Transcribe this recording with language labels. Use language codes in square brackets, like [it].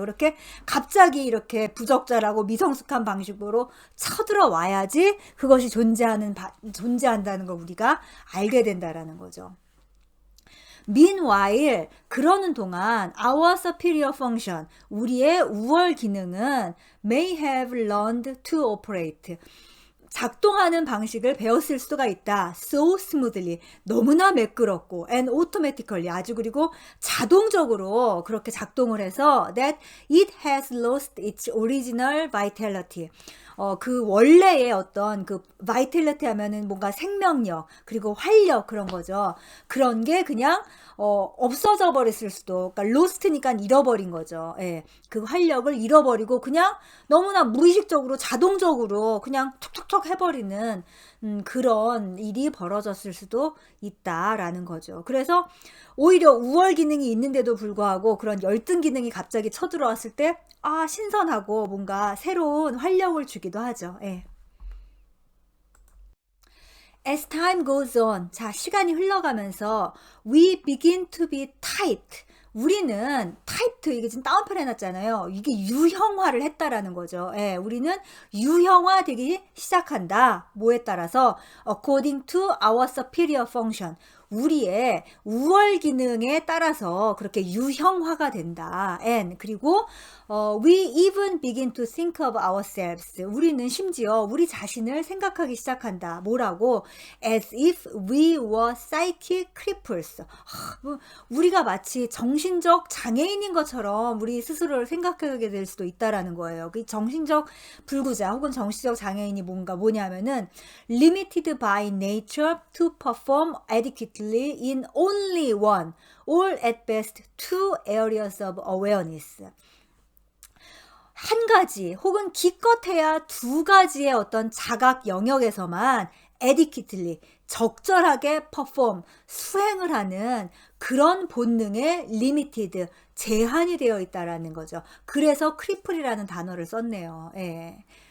[ko] 그렇게 갑자기 이렇게 부적절하고 미성숙한 방식으로 쳐들어와야지 그것이 존재한다는 걸 우리가 알게 된다라는 거죠. [en] Meanwhile, 그러는 동안 our superior function, 우리의 우월 기능은 may have learned to operate, 작동하는 방식을 배웠을 수가 있다. So smoothly, 너무나 매끄럽고 and automatically, 아주 그리고 자동적으로 그렇게 작동을 해서 that it has lost its original vitality. [ko] 그 원래의 어떤 그 vitality 하면은 뭔가 생명력 그리고 활력 그런 거죠. 그런 게 그냥 없어져 버렸을 수도, 그러니까 lost니까 잃어버린 거죠. 예. 그 활력을 잃어버리고 그냥 너무나 무의식적으로 자동적으로 그냥 툭툭툭 해버리는 그런 일이 벌어졌을 수도 있다라는 거죠. 그래서 오히려 우월 기능이 있는데도 불구하고 그런 열등 기능이 갑자기 쳐들어왔을 때 신선하고 뭔가 새로운 활력을 주기도 하죠. 예. [en] As time goes on, 자, 시간이 흘러가면서 we begin to be tight. [ko] 우리는 타이트, 이게 지금 다운표 해놨잖아요. 이게 유형화를 했다라는 거죠. 예, 우리는 유형화되기 시작한다. [en] 뭐에 따라서 according to our superior function. [ko] 우리의 우월 기능에 따라서 그렇게 유형화가 된다. [en] And 그리고 we even begin to think of ourselves. [ko] 우리는 심지어 우리 자신을 생각하기 시작한다. 뭐라고? [en] As if we were psychic cripples. [ko] 우리가 마치 정신적 장애인인 것처럼 우리 스스로를 생각하게 될 수도 있다라는 거예요. [en] 그 정신적 불구자 혹은 정신적 장애인이 뭐냐면은 limited by nature to perform adequately in only one or at best two areas of awareness. [ko] 한 가지 혹은 기껏해야 두 가지의 어떤 자각 영역에서만 adequately, 적절하게 perform, 수행을 하는 그런 본능에 limited, 제한이 되어 있다라는 거죠. 그래서 cripple이라는 단어를 썼네요. 예.